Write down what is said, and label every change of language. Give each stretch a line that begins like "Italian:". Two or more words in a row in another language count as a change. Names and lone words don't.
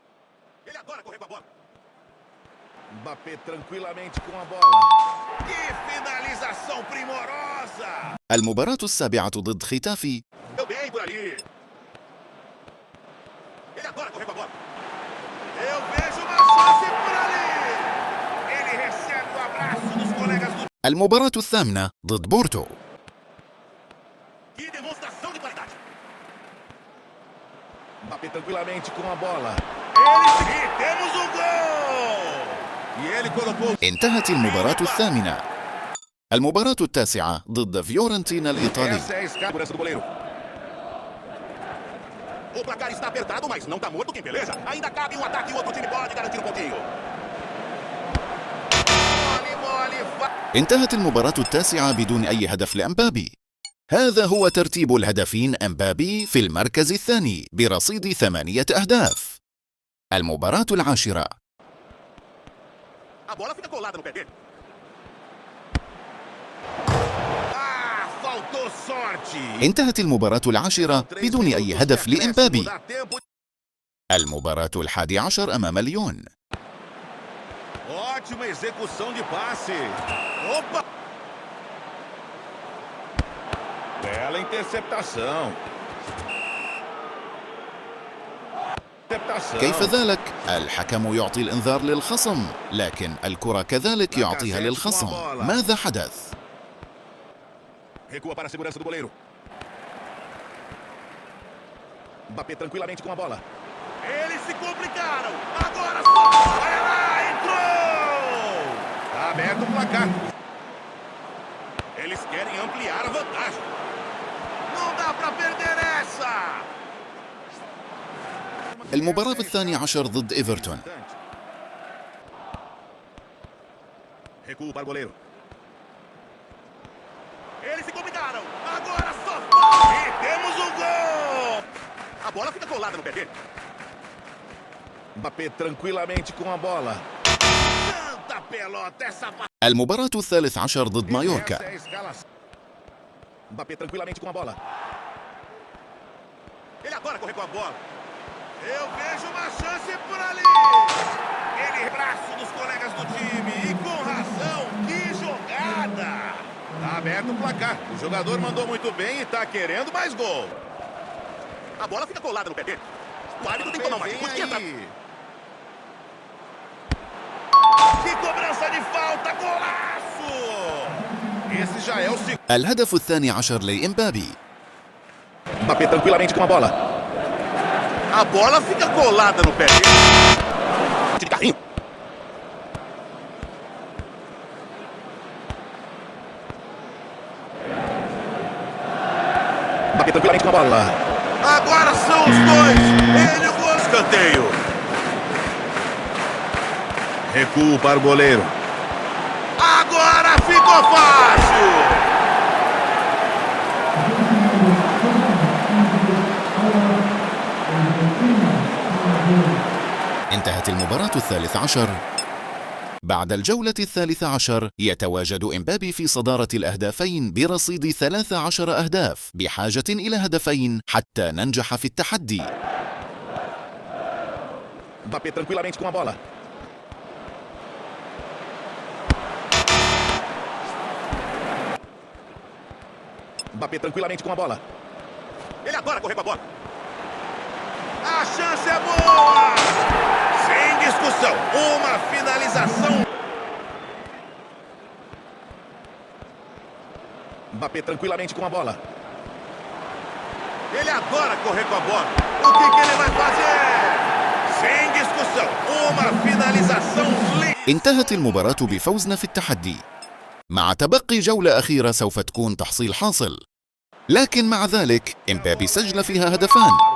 Portuguese: Mbappé tranquilamente com a bola. Que
Arabic: المباراة السابعة ضد ختافي.
Portuguese: Deu bem por ali. Ele adora correr com a bola. Eu vejo uma chance por ali. Ele recebe o abraço dos colegas do...
Arabic: المباراة الثامنة ضد بورتو.
Portuguese: Que demonstração de qualidade. Mbappé tranquilamente com a bola. E temos um gol! E ele colocou...
Arabic: انتهت المباراة الثامنة. المباراة التاسعة ضد فيورنتينا الإيطالي.
Portuguese: Essa é a segurança do goleiro. O placar está apertado, mas não está morto quem peleja. Ainda cabe um ataque e outro time pode garantir um pontinho.
Arabic: انتهت المباراة التاسعة بدون أي هدف لإمبابي. هذا هو ترتيب الهدفين. إمبابي في المركز الثاني برصيد 8 أهداف. المباراة العاشرة.
Portuguese: A bola fica colada no pé dele. Faltou sorte.
Arabic: انتهت المباراة العاشرة بدون أي هدف لإمبابي. المباراة 11 أمام ليون.
Portuguese: Ótima execução de passe. Opa! Bela interceptação.
Arabic: كيف ذلك؟ الحكم يعطي الإنذار للخصم، لكن الكرة كذلك يعطيها للخصم. ماذا حدث؟
Portuguese: Recua para a segurança do goleiro. Mbappé tranquilamente com a bola. Eles se complicaram. Agora só. Olha lá, entrou! Tá aberto o placar. Eles querem ampliar a vantagem. Não dá para perder essa.
Arabic: المباراة 12 ضد إيفرتون.
Portuguese: Recuo para o goleiro. Eles se complicaram. Agora só. E temos um gol. A bola fica colada no pé dele. Mbappé tranquilamente com a bola. Tanta pelota essa.
Arabic: المباراة 13 ضد مايوركا.
Portuguese: Mbappé tranquilamente com a bola. Ele adora correr com a bola. Eu vejo uma chance por ali. Ele braço dos colegas do time. E com razão. Que jogada. Tá aberto o placar. O jogador mandou muito bem e tá querendo mais gol. A bola fica colada no pé dele. O árbitro tem que tomar uma atitude. Que cobrança de falta. Golaço. Esse já é o segundo.
Arabic: الهدف 12 لإمبابي.
Portuguese: Mbappé tranquilamente com a bola. A bola fica colada no pé dele. De carrinho. Mbappé tranquilamente com a bola. Agora são os dois. Ele o gol. Escanteio. Recuo para o goleiro. Agora ficou fácil.
Arabic: انتهت المباراة 13. بعد الجولة 13 يتواجد إمبابي في صدارة الأهدافين برصيد 13 أهداف، بحاجة إلى هدفين حتى ننجح في التحدي.
Portuguese: Mbappé tranquilamente com a bola. Mbappé tranquilamente com a bola. Ele adora correr com a bola. A chance é boa! Sem discussão, uma finalização. Mbappé tranquilamente com a bola. Ele adora correr com a bola. O que ele vai fazer? Sem discussão, uma finalização.
Arabic: انتهت المباراة بفوزنا في التحدي. مع تبقي جولة أخيرة سوف تكون تحصيل حاصل، لكن مع ذلك إمبابي سجل فيها هدفان.